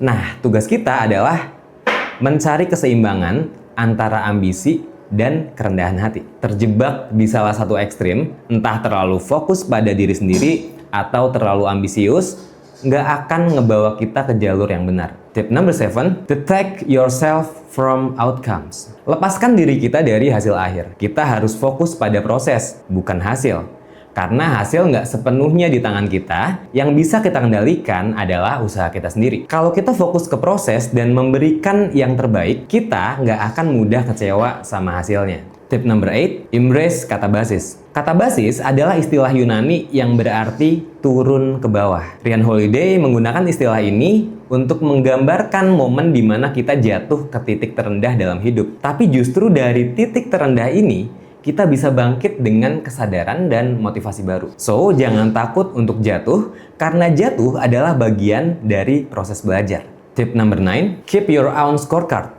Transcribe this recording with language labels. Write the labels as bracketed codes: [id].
[id] Nah, tugas kita adalah mencari keseimbangan antara ambisi dan kerendahan hati. Terjebak di salah satu ekstrim, entah terlalu fokus pada diri sendiri atau terlalu ambisius, nggak akan ngebawa kita ke jalur yang benar. [en] Tip number 7, detach yourself from outcomes. [id] Lepaskan diri kita dari hasil akhir. Kita harus fokus pada proses, bukan hasil. Karena hasil nggak sepenuhnya di tangan kita, yang bisa kita kendalikan adalah usaha kita sendiri. Kalau kita fokus ke proses dan memberikan yang terbaik, kita nggak akan mudah kecewa sama hasilnya. [en] Tip number 8, embrace katabasis. [id] Katabasis adalah istilah Yunani yang berarti turun ke bawah. Ryan Holiday menggunakan istilah ini untuk menggambarkan momen di mana kita jatuh ke titik terendah dalam hidup. Tapi justru dari titik terendah ini, kita bisa bangkit dengan kesadaran dan motivasi baru. [en] So, [id] jangan takut untuk jatuh, karena jatuh adalah bagian dari proses belajar. [en] Tip number 9, keep your own scorecard.